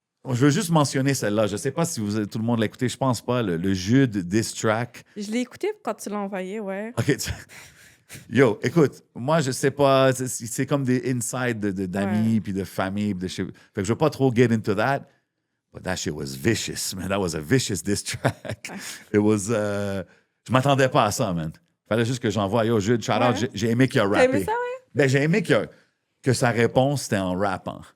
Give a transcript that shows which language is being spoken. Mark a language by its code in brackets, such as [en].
[fr] Je veux juste mentionner celle-là. Je sais pas si tout le monde l'a écouté. Je pense pas. Le Jude diss track. Je l'ai écouté quand tu l'as envoyé, ouais. OK. Yo, écoute, moi, je sais pas. C'est comme des insides d'amis puis de famille. Fait que je veux pas trop [en] get into that. But that shit was vicious, man. That was a vicious diss track. It was... [fr] je m'attendais pas à ça, man. Fallait juste que j'envoie. [en] Yo, Jude, shout out. [fr] Ouais. J'ai aimé qu'il a T'as rappé. aimé ça, ouais? Ben, j'ai aimé que sa réponse, c'était en rappant.